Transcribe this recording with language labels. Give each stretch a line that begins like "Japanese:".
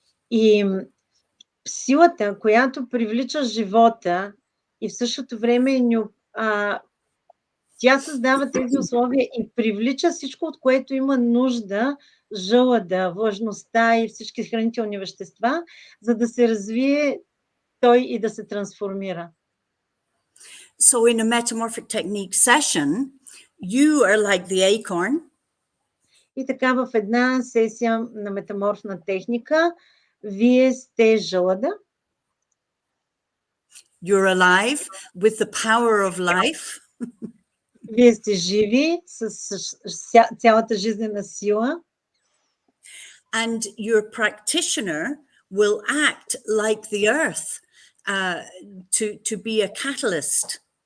Bulgarian: И силата, която привлича живота и в същото време тя създава тези условия и привлича всичко, от което има нужда жълъда, влажността и всички хранителни вещества, за да се развие той и да се трансформира.
English: So in a metamorphic technique session, you are like the acorn.
Bulgarian: И така в една сесия на метаморфна техника, вие сте жълъда.
English: You're alive with the power of life.
Bulgarian: Вие сте живи с цялата жизнена сила.
English: And your practitioner will act like the earth to be a catalyst.